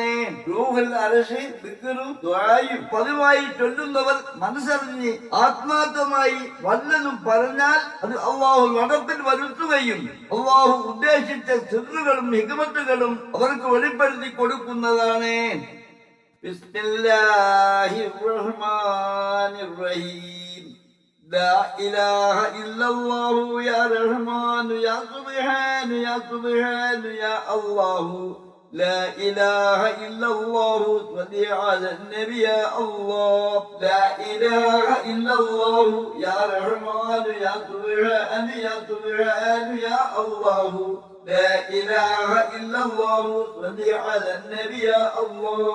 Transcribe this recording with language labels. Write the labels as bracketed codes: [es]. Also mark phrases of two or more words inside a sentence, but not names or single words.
[ml] റൂഹുൽ അർശ് ദിക്റും ദുആയും പതിവായി ചൊല്ലുന്നവർ മനസ്സറിഞ്ഞ് ആത്മാർത്ഥമായി വല്ലതും പറഞ്ഞാൽ അത് അല്ലാഹു നടപ്പിൽ വരുത്തുകയും അല്ലാഹു ഉദ്ദേശിച്ച സിർറുകളും ഹിക്മത്തുകളും അവർക്ക് വെളിപ്പെടുത്തി കൊടുക്കുന്നതാണ്. [ar] بسم الله الرحمن الرحيم. لا إله إلا الله يا رحمن يا سبحان يا سبحان يا الله. لا إله إلا الله صل على النبي يا الله. لا إله إلا الله يا رحمن يا سبحان يا سبحان يا الله. لا إله إلا الله صل على النبي يا الله.